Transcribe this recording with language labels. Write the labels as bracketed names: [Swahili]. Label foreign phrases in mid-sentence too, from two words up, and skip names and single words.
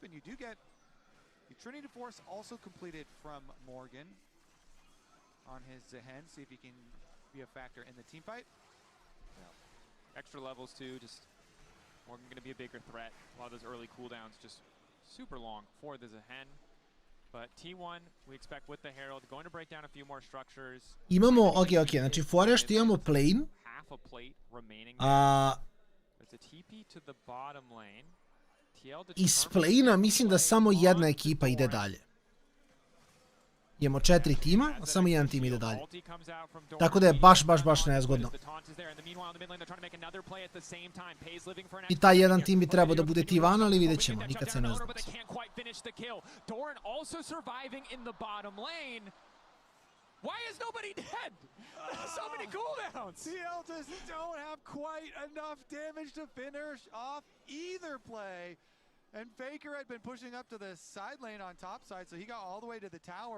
[English] And you do get the Trinity Force also completed from Morgan on his Zehen. See if he can be a factor in the team fight. Extra levels too, just Morgan going to be a bigger threat. A lot of those early cooldowns just super long for the Zehen. But T1, we expect with the Herald, going to break down a few more structures. [Croatian] Imamo, ok, znači fora što imamo plane. [English] Half a plate remaining. There's a TP to the bottom lane. [Croatian] Iz plane-a mislim da samo jedna ekipa ide dalje. Imamo 4 tima, a samo jedan tim ide dalje. Tako da je baš nezgodno. I taj jedan tim bi trebao da bude T1, ali vidjet ćemo, nikad se ne zna. [English] Why is nobody dead? So many cooldowns! TL just don't have quite enough damage to finish off either play. And Faker had been pushing up to the side lane on top side, so he got all the way to the tower.